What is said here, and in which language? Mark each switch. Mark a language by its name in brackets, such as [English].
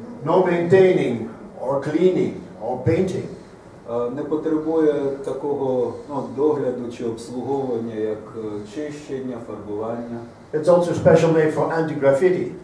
[English] No maintaining or cleaning or painting. [Ukrainian] Не потребує такого догляду чи обслуговування, як чищення, фарбування. [English] It's also special made for anti-graffiti.